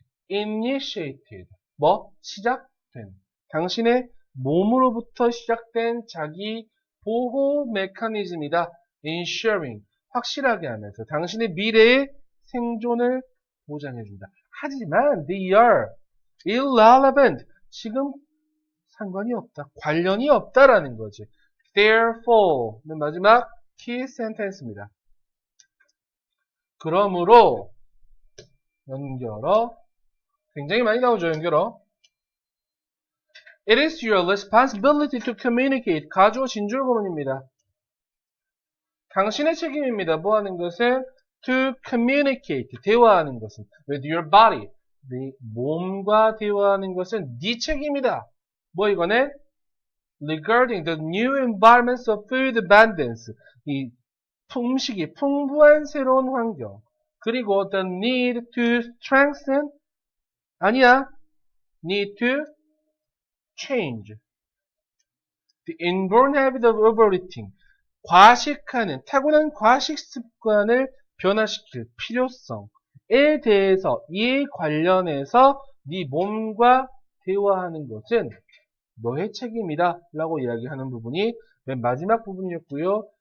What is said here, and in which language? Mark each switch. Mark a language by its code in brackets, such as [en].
[en] Initiated. [ko] 뭐? 시작된. 당신의 몸으로부터 시작된 자기 보호 메커니즘이다. [en] Ensuring. [ko] 확실하게 하면서 당신의 미래의 생존을 보장해준다. 하지만 [en] they are irrelevant. [ko] 지금 상관이 없다. 관련이 없다라는 거지. [en] Therefore, [ko] 는 마지막 [en] key sentence [ko] 입니다. 그러므로 연결어. 굉장히 많이 나오죠, 연결어. [en] It is your responsibility to communicate. [ko] 가주어 진주어구문입니다. 당신의 책임입니다. 뭐 하는 것은? [en] To communicate. [ko] 대화하는 것은. [en] With your body. [ko] 네 몸과 대화하는 것은 네 책임이다. 뭐 이거는? [en] Regarding the new environments of food abundance. [ko] 이 음식이 풍부한 새로운 환경. 그리고 [en] the need to strengthen. [ko] 아니야. [en] Need to change. The inborn habit of overeating. [ko] 과식하는, 타고난 과식 습관을 변화시킬 필요성에 대해서, 이에 관련해서 네 몸과 대화하는 것은 너의 책임이다 라고 이야기하는 부분이 맨 마지막 부분이었고요.